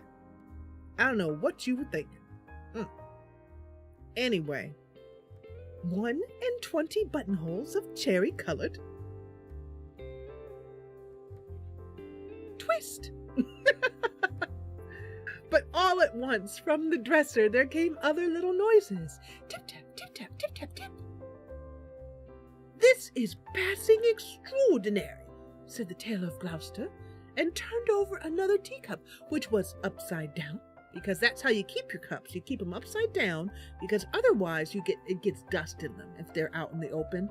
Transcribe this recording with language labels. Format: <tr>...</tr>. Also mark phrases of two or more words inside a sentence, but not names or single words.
<en>I don't know what you were thinking. Anyway, 21 buttonholes of cherry-colored twist. But all at once, from the dresser, there came other little noises. Tip-tap, tip-tap, tip-tap, tip. "This is passing extraordinary," said the Tailor of Gloucester, and turned over another teacup, which was upside down, because that's how you keep your cups. You keep them upside down, because otherwise it gets dust in them if they're out in the open.</en>